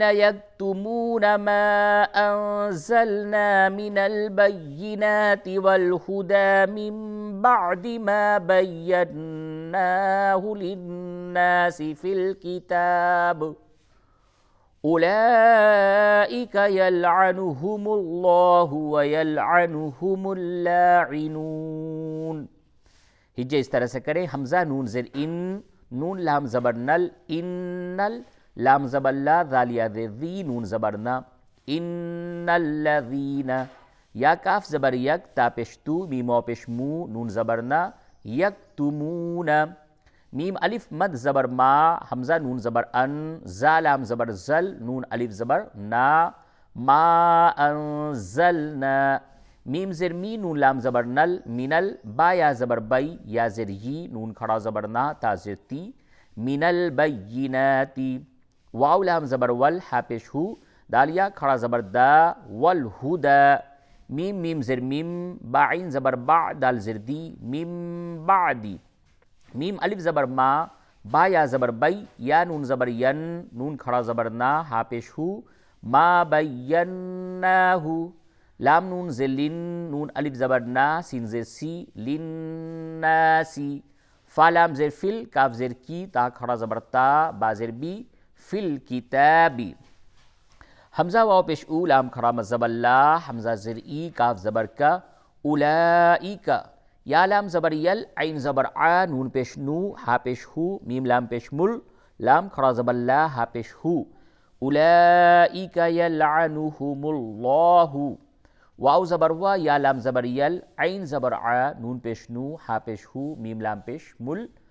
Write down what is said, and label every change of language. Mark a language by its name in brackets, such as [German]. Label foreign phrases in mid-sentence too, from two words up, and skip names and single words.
[Arabic] يكتمون ما انزلنا من البينات والهدى من بعد ما بيناه للناس في الكتاب اولئك يلعنهم الله ويلعنهم اللاعنون۔ [Urdu] ہجے اس طرح سے کریں، حمزہ نون زیر ان، نون لام زبر نل، انل، لام زبر لا، ذال یا ذی، نون زبر نا، [Arabic] ان الذین، [Urdu] یا کاف زبر یک، تا پیش تو، میم او پیش مو، نون زبر نا، یکتمون، میم الف مد زبر ما، حمزہ نون زبر ان، زا لام زبر زل، نون الف زبر نا، [Arabic] ما انزلنا، [Urdu] میم زر می، نون لام زبر نل، منل، با یا زبر بی، یا زر یی، نون کھڑا زبر نا، تا زر تی، [Arabic] من البیناتی، [Urdu] واو لام زبر ول، ہا پیش ہو، دالیا کھڑا زبر دا، والہدا، میم میم زر میم، با عین زبر با، دال زر دی، میم بعدی، میم الف زبر ما، با یا زبر بی، یا نون زبر ین، نون کھڑا زبر نا، ہا پیش ہو، [Arabic] ما بیناہو، [Urdu] لام نون زر لن، نون الف زبر نا، سین زر سی، لناسی، فا لام زر فل، کاف زر کی، تا کھڑا زبر تا، با زر بی، [Arabic] فل کتابی، [Urdu] حمزہ واو پیش او، لام کھڑا مزبر لا، حمزہ زر ای، کاف زبر کا، اولائک، یا لام زبر یل، عین زبر ع، نون پیش نو، ہا پیش ہو، میم لام پیش مل، لام کھڑا زبر لا، ہا پیش ہو، [Arabic] اولائک یلعنہم اللہ، [Urdu] واو زبر وا، یا لام زبر یل، عین زبر ع، نون پیش نو، ہا پیش ہو، میم لام پیش مل،